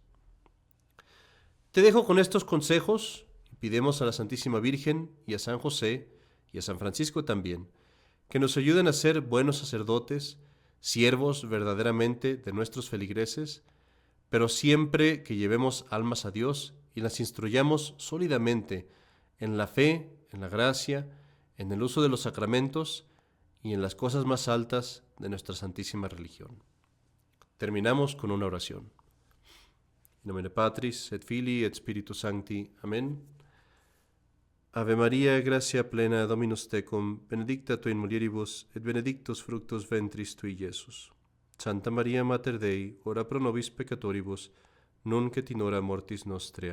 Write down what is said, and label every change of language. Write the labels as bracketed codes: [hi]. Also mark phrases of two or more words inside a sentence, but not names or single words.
[es] Te dejo con estos consejos y pidemos a la Santísima Virgen y a San José y a San Francisco también que nos ayuden a ser buenos sacerdotes, siervos verdaderamente de nuestros feligreses, pero siempre que llevemos almas a Dios y las instruyamos sólidamente en la fe, en la gracia, en el uso de los sacramentos y en las cosas más altas de nuestra santísima religión. Terminamos con una oración. [la] In nomine Patris, et Filii, et Spiritus Sancti. Amén. Ave Maria, gratia plena, Dominus tecum, benedicta tu in mulieribus, et benedictus fructus ventris tui, Iesus. Santa Maria, Mater Dei, ora pro nobis peccatoribus, nunc et in hora mortis nostre.